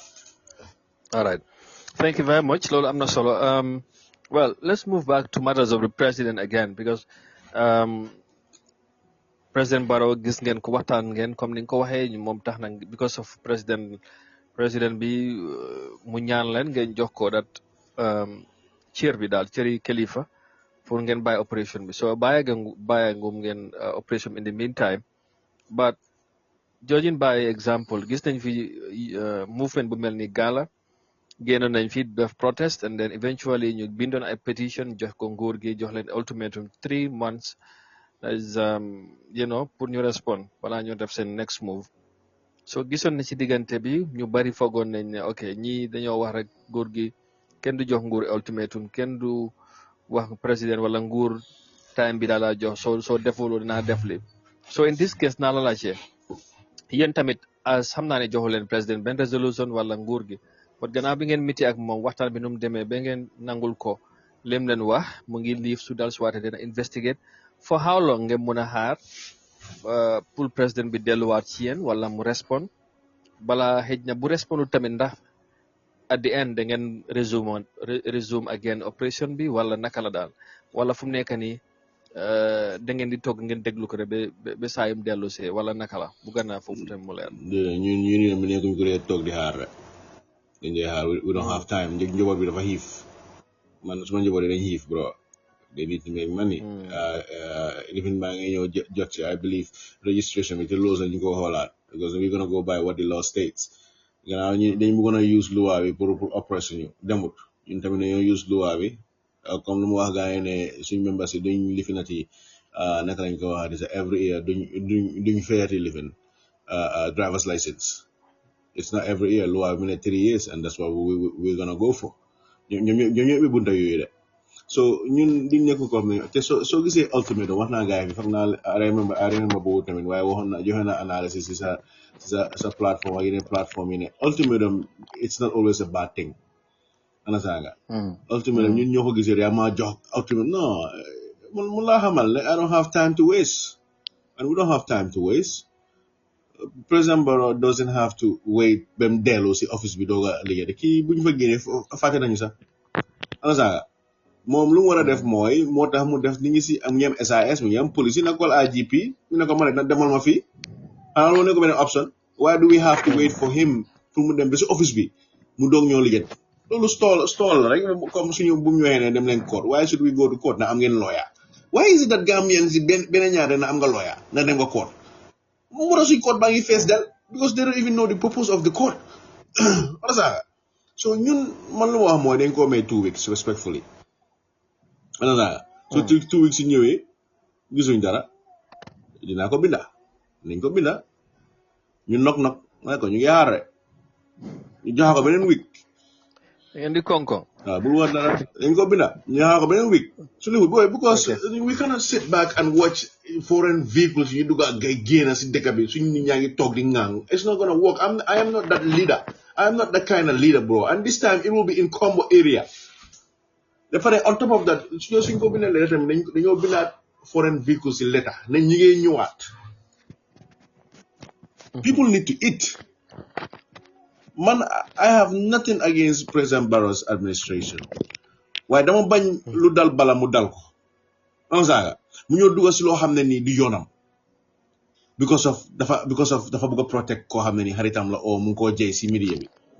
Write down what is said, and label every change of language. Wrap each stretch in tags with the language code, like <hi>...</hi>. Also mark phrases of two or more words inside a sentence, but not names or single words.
<en>All right, thank you very much</en> <wo>loolu am na solo</wo> <en>well let's move back to matters of the president again because President Barrow</en> <wo>gis ngeen ko waxtaan ngeen comme ni nga ko waxee moom tax na</wo> <en>because of</en> <wo>président bi mu ñaan leen ngeen jox ko dat cër bi daal cëri kilifa pour ngeen bàyyi operation bi so bàyyi ngum ngeen</wo> <en>operation in the meantime but judging by example</en> <wo>gis nañ fi movement bu mel ni Gala génnoon nañ fi def</wo> <en>protest and then eventually</en> <wo>ñu bindoon ay petition jox ko nguur gi jox leen</wo> <en>ultimatum 3 months</en> <wo>as pour ñu respond balaa ñu def seen</wo> <en>next move</en> <wo>so gisoon na ci diggante bi ñu bari foogoon nañ ne ok ñii dañoo wax rek nguur gi kenn du jox nguur ultimatum kenn du wax président wala nguur time bi daal la jox soo defuloo dinaa def li</wo> <en>so in this case</en> <wo>naa la laajte yéen tamit as xam naa ne joxu leen président benn résolution wala nguur gi but gannaaw bi ngeen miti ak moom waxtaan bi nu mu demee ba ngeen nangul ko lim leen wax mu ngi liif su dal suwaate dina</wo> <en>investigate for how long</en> <wo>ngeen mën a xaar pour président bi delluwaat ci yéen wala mu respond bala xëj na bu respondul tamit ndax</wo> <en>at the end</en> <wo>da ngeen</wo> <en>resume again</en> <wo>operation bi wala naka la daal wala fu mu nekk nii da ngeen di toog ngeen déglu ko rek ba saa yum dellu see wala naka la bu gannaaw foofu tamit mu leer. ñun nekkuñ ko dee toog di xaar rek dañ dee xaar</wo> <en>we don't have time</en> <wo>njaboot bi dafa xiif man suma njaboot yi dañ xiif bro.</wo> <en>They need to make money. Even</en> <wo>baa ngay ñëw jot ci</wo> <en>I believe registration</en> <wo>bi te</wo> <en>laws</en> <wo>lañu ko xoolaat</wo> <en>because we're gonna go by what the law states.</en> <wo>Gannaaw dañ bëggoon a use loi bi pour oppress ñu demut ñun tamit dañoo use loi bi comme lu mu wax gaa yi ne suñ members yi duñ lifinati naka lañ ko waxaat</wo> <en>every year</en> <wo>duñ fayati lifin</wo> <en>driver's license. It's not every year</en> <wo>loi bi ne</wo> <en>3 years and that's what we're gonna go for.</en> <wo>ñoom ñëpp bi bunta yooyu de. So ñun diñ nekk ko xam ne te soo gisee ultimate wax naa gars yi foog naa</wo> <en>I remember</en> <wo>boobu tamit waaye waxoon na joxe na analysis si sa plateforme ak yeneen plateforme yi ne</wo> <en>ultimatum it's not always a bad thing</en> <wo>ana sanga ultimatum ñun ñoo ko gisee yaa ma jox ultimate non mun laa xamal ne</wo> <en>I don't have time to waste</en> <wo>and we don't have time to waste</wo> <en>President Barrow doesn't have to wait</en> <wo>bem dellu si office bi dooga liggéey kii bu ñu fa génnee fàtte nañu sax ana saaga moom lu mu war a def mooy moo tax mu def ni ngi si am ñeem SAS mu ngi am police na call IGP mu ne ko ma ne na demal ma fii xanaa loolu ne ko beneen option</wo> <en>why do we have to wait for him</en> <wo>pour mu dem ba si office bi mu doog ñoo liggéey loolu stall la rek comme suñu bu ñu waxee ne dem leen court</wo> <en>why should we go to court</en> <wo>na am ngeen lawyer</wo> <en>why is it that Gambians</en> <wo>si beneen ñaare na am nga lawyer na dem nga court mu war a suñ court baa ngi fees del</wo> <en>because they don't even know the purpose of the court</en> <wo>wala saaga so ñun man lu ma wax mooy dañ ko may</wo> <en>2 weeks respectfully</en> <wo>wala saaga so 2 weeks yi ñëwee gisuñ dara dinaa ko binda nañ ko binda ñu nok ma ko ñu ngi xaar rek ñu joxa ko beneen week ngeen di konkon waaw bul wax dara dañ ko binda ñu joxa ko beneen week su li boy</wo> <en>because we cannot sit back and watch foreign vehicles</en> <wo>you dugg ak gay génn si dëkk bi suñu nit ñaa ngi toog di ngang</wo> <en>it's not gonna work I am not that leader I am not that kind of leader bro and this time it will be in Combo area</en> <wo>dafa</wo> <en>on top of that</en> <wo>suñ ko bindee letter tamit dañoo bindaat</wo> <en>foreign vehicles</en> <wo>si letter ne ñi ngay ñëwaat</wo> <en>people need to eat</en> <wo>man</wo> <en>I have nothing against President Barrow's administration</en> <wo>waaye dama bañ lu dal bala mu dal ko am saaga mu ñëw dugg si loo xam ne nii du yoonam because of dafa bëgg a protect koo xam ne nii xaritam la o mu ngi koo jey si media bi</wo>